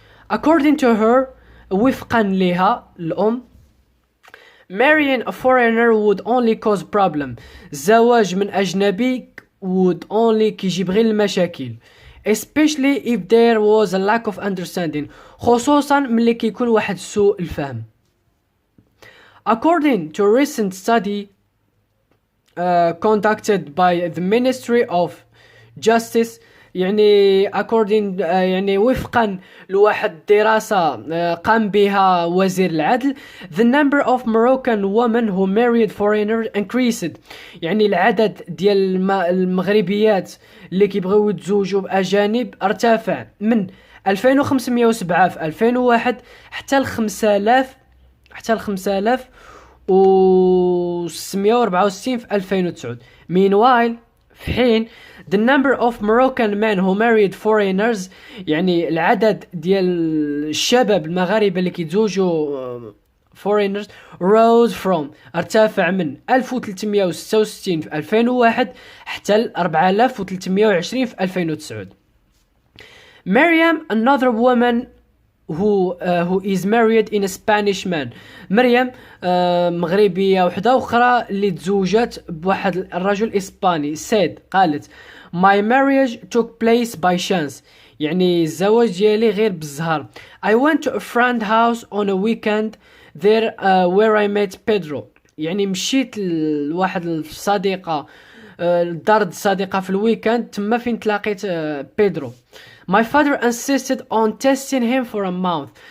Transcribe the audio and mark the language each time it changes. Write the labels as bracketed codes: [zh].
[en] according to her [ar] وفقا لها الأم [en] marrying a foreigner would only cause problem. [ar] الزواج من أجنبي [en] would only [ar] كيجيب غير المشاكل [en] especially if there was a lack of understanding [ar] خصوصا ملي كيكون واحد سوء الفهم. [en] according to a recent study conducted by the Ministry of Justice يعني according [ar] يعني وفقا لواحد دراسة قام بها وزير العدل [en] the number of Moroccan women who married foreigners increased. [ar] يعني العدد ديال المغربيات اللي كيبغيو يتزوجوا بأجانب ارتفع من 2507 في 2001 حتى ل 5664 في 2009. [en] meanwhile [ar] في حين [en] the number of Moroccan men who married foreigners [ar] يعني العدد ديال الشباب المغاربة اللي كيتزوجوا [en] foreigners rose from [ar] ارتفع من 1366 في 2001 حتى ل 4320 في 2009. [en] Miriam, another woman who is married in a Spanish man. [ar] مريم مغربية وحدة أخرى اللي تزوجت بواحد الرجل إسباني [en] said [ar] قالت [en] my marriage took place by chance [ar] يعني الزواج ديالي غير بالزهر. [en] I went to a friend house on a weekend there where I met Pedro. [ar] يعني مشيت لواحد الصديقة دار صديقة في الويكند تما فين تلاقيت بيدرو. [en] My father insisted on testing him for a month.